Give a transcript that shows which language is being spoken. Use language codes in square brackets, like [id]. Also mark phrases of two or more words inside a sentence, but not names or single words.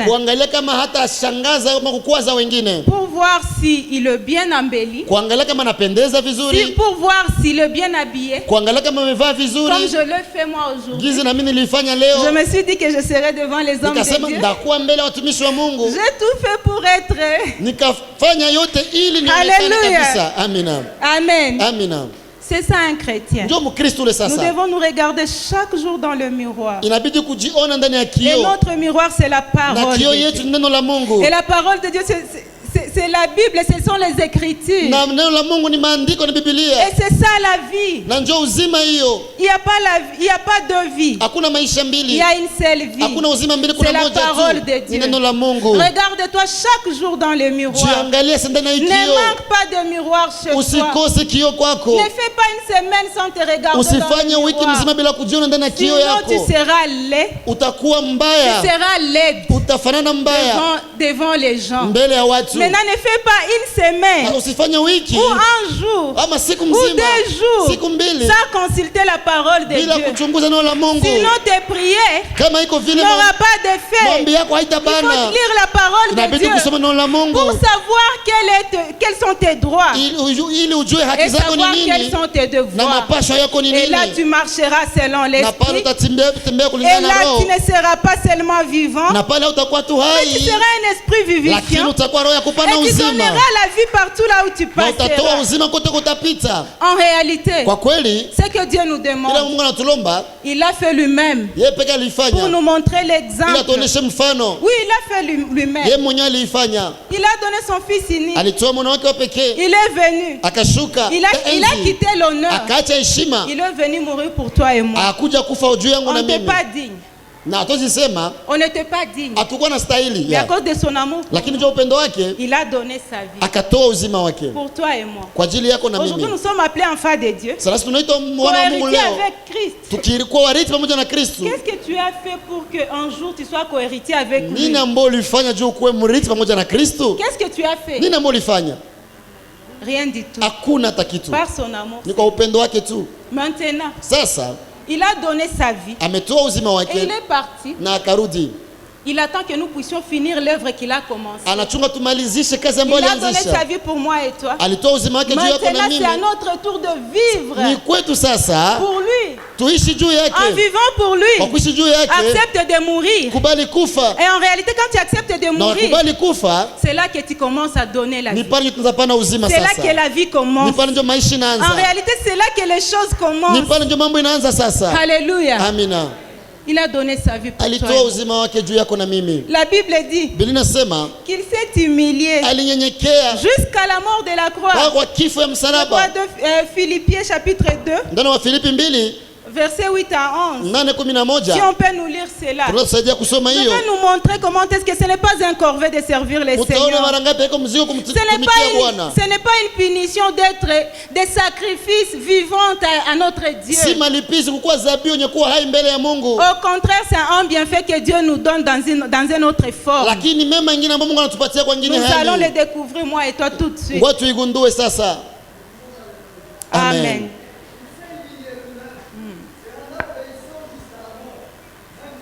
[sw] kuangalia kama hata ashangaza ama kukwaza wengine, [fr] Pour voir s'il est bien embelli, [sw] kuangalia kama anapendeza vizuri, [fr] pour voir s'il est bien habillé, [sw] kuangalia kama amevaa [fr] comme [sw] vizuri, [fr] je le fais moi aujourd'hui. [sw] gizi na mimi nilifanya [fr] Je [sw] leo. [fr] me suis dit que je serais devant les hommes de [sw] Nikasema [fr] Dieu. [sw] ndakuwa mbele ya watumishi wa Mungu, [fr] J'ai tout fait pour être. [sw] nikafanya yote ili nionekane [fr] Hallelujah. [sw] kabisa. Amina, [fr] Amen. [sw] amina. [fr] C'est ça un chrétien. [sw] Ndio Mkristo ule [fr] Nous [sw] sasa, [fr] devons nous regarder chaque jour dans le miroir. [sw] inabidi kujiona ndani ya [fr] Et [sw] kioo, [fr] notre miroir, c'est la [sw] na [fr] parole [sw] kioo [fr] de [sw] yetu [fr] Dieu. [sw] ni neno la Mungu, [fr] Et la parole de Dieu, c'est la Bible, ce sont les Écritures. [sw] na neno la Mungu ni maandiko, ni [fr] Et [sw] Biblia, [fr] c'est ça la vie. [sw] na njoo uzima. Hiyo [fr] Il n'y a pas il y a pas deux vies. [sw] hakuna maisha [fr] Il [sw] mbili, [fr] y a une seule vie. [sw] hakuna uzima mbili, kuna [fr] C'est la [sw] moja [fr] parole [sw] tu, [fr] de [sw] ni [fr] Dieu. [sw] neno la Mungu. [fr] Regarde-toi chaque jour dans le miroir. [sw] Jiangalie ndani ya hii [fr] Ne [sw] kioo, [fr] manque pas de miroir chez toi. [sw] usikose kioo kwako, [fr] Ne fais pas une semaine sans te regarder dans [sw] usifanye [fr] le [sw] wiki [fr] miroir. [sw] mzima bila kujiona ndani ya kioo [fr] Sinon tu [sw] yako, [fr] seras laid, [sw] utakuwa [fr] tu [sw] mbaya, [fr] seras laide [sw] utafanana mbaya [fr] devant les gens. [sw] mbele ya watu. [fr] Maintenant ne fais pas une semaine [sw] Na usifanye wiki [fr] ou un jour [sw] ama siku [fr] ou [sw] mzima, [fr] 2 jours [sw] siku mbili [fr] sans consulter la parole de [sw] bila [fr] Dieu. [sw] kuchunguza neno la Mungu. [fr] Sinon tes prières [sw] Kama iko vile [fr] n'aura pas d'effet. [sw] maombi yako [fr] Il faut [sw] haitabana, [fr] lire la parole de [sw] inabidi [fr] Dieu [sw] kusoma neno la Mungu [fr] pour savoir quels sont tes droits [sw] ili ujue haki [fr] et [sw] zako [fr] savoir [sw] ni [fr] quels [sw] nini [fr] sont tes [sw] na [fr] devoirs. [sw] mapasho yako ni [fr] Et là [sw] nini, [fr] tu marcheras selon [sw] na pale [fr] l'esprit. [sw] utatembea [fr] Et [sw] kulingana na [fr] là [sw] roho, [fr] tu ne seras pas seulement vivant, [sw] na pale utakuwa tu [fr] mais tu [sw] hai, [fr] seras un esprit [sw] lakini [fr] vivifiant. [sw] utakuwa roho ya kupana [fr] Et tu [sw] uzima, [fr] donneras la vie partout là où tu [sw] na utatoa [fr] passeras. [sw] uzima kote kutapita. [fr] En réalité, [sw] Kwa kweli [fr] ce que Dieu nous [sw] ila [fr] demande, [sw] Mungu anatulomba [fr] il l'a fait lui-même [sw] yeye peke [fr] pour [sw] alifanya, [fr] nous montrer [sw] ili [fr] l'exemple. [sw] atuoneshe mfano. [fr] Oui, il a fait lui-même. [sw] Yeye mwenyewe aliifanya, [fr] Il a donné son fils unique. [sw] alitoa mwana wake wa pekee, [fr] Il est venu. [sw] akashuka [fr] Il a [sw] kaenzi, [fr] quitté l'honneur. [sw] akaacha heshima, [fr] Il est venu mourir pour toi et moi. [sw] akuja kufa juu yangu [fr] On [sw] na [fr] n'était [sw] mimi, [fr] pas digne. [sw] na hatuwezi sema [fr] On n'était pas digne. [sw] hatukuwa na stahili [fr] Mais à [sw] ya, [fr] cause de son amour, [sw] lakini juu ya upendo wake [fr] il a donné sa vie [sw] akatoa uzima wake [fr] pour toi et moi. [sw] kwa ajili yako na [fr] Aujourd'hui, [sw] mimi. [fr] nous sommes appelés enfants de Dieu. [sw] Sasa tunaitwa wana wa Mungu [fr] Cohéritiers [sw] leo, [fr] avec Christ. [sw] tukikuwa warithi pamoja na Kristo. [fr] Qu'est-ce que tu as fait pour qu'un jour tu sois cohéritier avec lui? [sw] Nini ambao ulifanya juu kuwe mrithi pamoja na Kristo? [fr] Qu'est-ce que tu as fait? [sw] Nini ambao ulifanya? [fr] Rien du tout. [sw] Hakuna hata kitu, [fr] Par son amour. [sw] ni kwa upendo wake tu. [fr] Maintenant, [sw] Sasa [fr] il a donné sa vie [sw] ametoa uzima [fr] et [sw] wake [fr] il est parti. [sw] na akarudi, [fr] Il attend que nous puissions finir l'œuvre qu'il a commencée. [sw] anachunga tumalizishe kazi [fr] Il [sw] ambayo [fr] a donné sa [sw] alianzisha. [fr] vie pour moi et toi. [sw] Alitoa uzima wake juu yako na [fr] Maintenant, c'est à [sw] mimi. [fr] notre tour de vivre [sw] Ni kwetu sasa [fr] pour lui. [sw] tuishi juu [fr] En [sw] yake, [fr] vivant pour [sw] kwa [fr] lui, [sw] kuishi juu yake, [fr] accepte de mourir. [sw] kubali kufa, [fr] Et en réalité, quand tu acceptes de [sw] na [fr] mourir, [sw] kubali kufa, [fr] c'est là que tu commences à donner la [sw] ni [fr] vie. [sw] pale ndio tunapana uzima [fr] C'est là [sw] sasa, [fr] que la vie [sw] ni [fr] commence. [sw] pale ndio maisha [fr] En [sw] inaanza, [fr] réalité, c'est là que les choses [sw] ni [fr] commencent. [sw] pale ndio mambo inaanza sasa. [fr] Alléluia. [sw] Amina. [fr] Il a donné sa vie pour toi. [sw] Alitoa uzima wake juu yako na mimi. [fr] La Bible dit [sw] Biblia inasema [fr] qu'il s'est humilié [sw] alinyenyekea [fr] jusqu'à la mort de la croix. [sw] kwa kifo ya [fr] Le [sw] msalaba. [fr] roi de Philippiens chapitre 2, [sw] Ndani wa Filipi 2 [fr] verset 8 à 11. [sw] 8:11 [fr] Si on peut nous lire cela. [sw] tunatusaidia kusoma [fr] Je [sw] hiyo. [fr] vais nous montrer comment est-ce que ce n'est pas un corvée de servir les [sw] Utaona [fr] seigneurs. [sw] mara ngapi iko mzigo [fr] Ce n'est [sw] kumtumikia Bwana. [fr] pas une punition d'être des sacrifices vivants à notre [sw] Si [fr] Dieu. [sw] malipizi kukuwa dhabihu yenye kuwa hai mbele ya Mungu. [fr] Au contraire, c'est un bienfait que Dieu nous donne dans une autre forme. [sw] Lakini mema ingine ambayo Mungu anatupatia kwa ingine [fr] Nous allons le [sw] hali. [fr] découvrir, moi et toi, tout de suite. [sw] Ngoja tuigundue sasa. [fr] Amen.